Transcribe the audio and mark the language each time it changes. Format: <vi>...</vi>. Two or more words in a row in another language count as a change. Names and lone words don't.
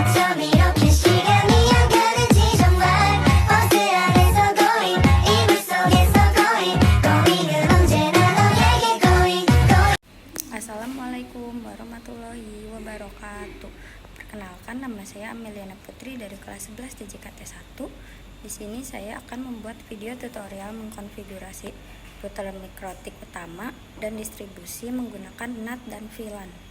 <ko>밤 이렇게 시간이 안 가는지 정말 버스 안에서 going 이불 속에서 going 은 언제나 너에게 going.</ko> <ar>السلام عليكم ورحمة الله وبركاته.</ar> <id>Perkenalkan, nama saya Ameliana Putri dari kelas 11 DJKT 1. Di sini saya akan membuat video tutorial mengkonfigurasi router mikrotik utama dan distribusi menggunakan NAT dan VLAN.</id>